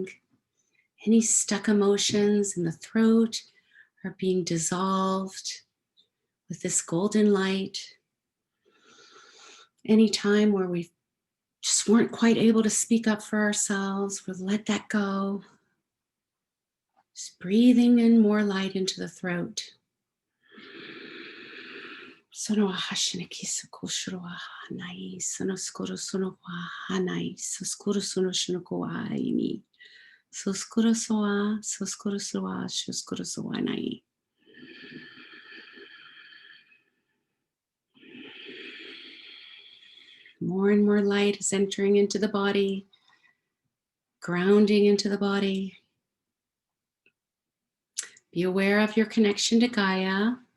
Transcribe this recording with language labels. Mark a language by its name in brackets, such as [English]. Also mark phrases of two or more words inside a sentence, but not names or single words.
[English] Any stuck emotions in the throat are being dissolved with this golden light. Any time where we just weren't quite able to speak up for ourselves, we'll let that go. Just breathing in more light into the throat. Sono ahashinaki sokoshuro ahanai, sono skoro sono ahanai, so skoro sono shinoko aini, so skoro soa, so skoro soa, so skoro soa nai. More and more light is entering into the body, grounding into the body. Be aware of your connection to Gaia.